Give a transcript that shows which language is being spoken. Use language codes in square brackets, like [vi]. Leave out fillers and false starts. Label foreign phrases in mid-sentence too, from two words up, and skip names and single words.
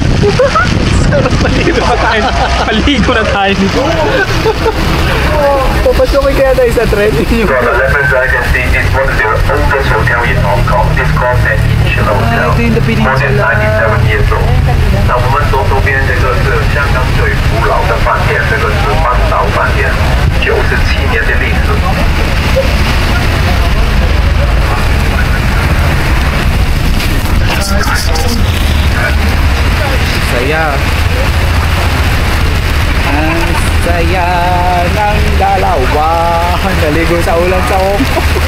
[tl] Paligo pa tayo. Paligo na tayo nito. Papasukin kaya tayo sa trend. [en] From the left hand side, you can see this was the oldest hotel in Hong Kong. This called Peninsula Hotel. More than 97 years old. [zh] 那我们左手边这个是香港最古老的饭店，这个是半岛饭店，97年的历史。 [tl] Saya. Ang saya ng dalawa. Naligo sa ulan sa Hong Kong.